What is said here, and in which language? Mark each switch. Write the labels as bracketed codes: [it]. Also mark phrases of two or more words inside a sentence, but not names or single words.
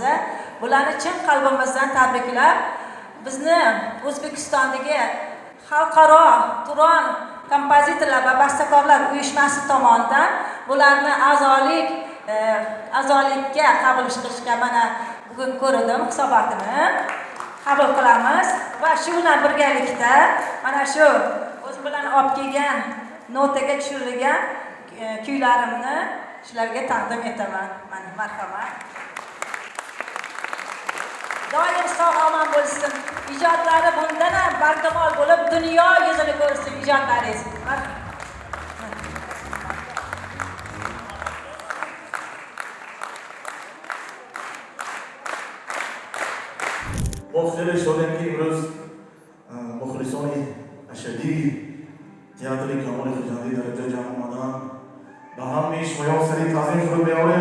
[uz] Bularni chin qalbimizdan tabriklab, bizni O'zbekistondagi xalqaro Turon kompozitorlar va bastakorlar uyushmasi tomonidan bularni a'zolikka qabul qilishga mana bugun ko'rdim, hisobotini qabul qilamiz va shu bilan birgalikda mana shu o'zim bilan olib kelgan notaga tushirilgan kuylarimni shularga taqdim etaman. Mana marhamat. Doim sog' omon bo'lsin. Ijodlari bundan ham barkamol bo'lib, dunyo yuzini ko'rsin ijodlaringiz. [fa] ما خیلی شادیم که امروز مخلصان اشدی تئاتر کمال خجاندی در اینجا جمع آمدن و همه شمایان سری تعظیم فرود بیاریم.